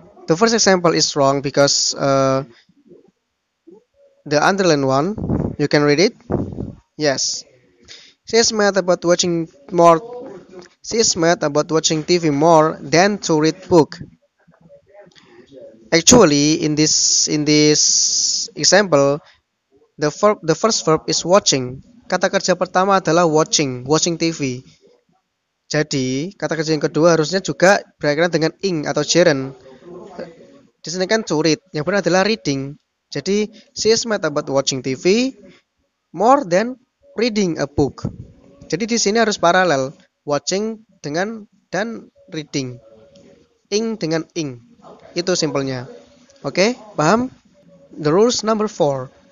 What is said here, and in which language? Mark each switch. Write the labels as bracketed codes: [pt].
[en] The first example is wrong because the underlined one, you can read it. Yes, She is mad about watching more. She is mad about watching TV more than to read book. Actually, in this example, the first verb is watching. [id] Kata kerja pertama adalah watching TV. Jadi, kata kerja yang kedua harusnya juga berkaitan dengan ing atau gerund. Di sini kan to read, yang benar adalah reading. Jadi, [en] she is mad about watching TV more than reading a book. [id] Jadi di sini harus paralel, watching dengan dan reading. Ing dengan ing. Itu simpelnya. Oke, paham? [en] The rules number 4.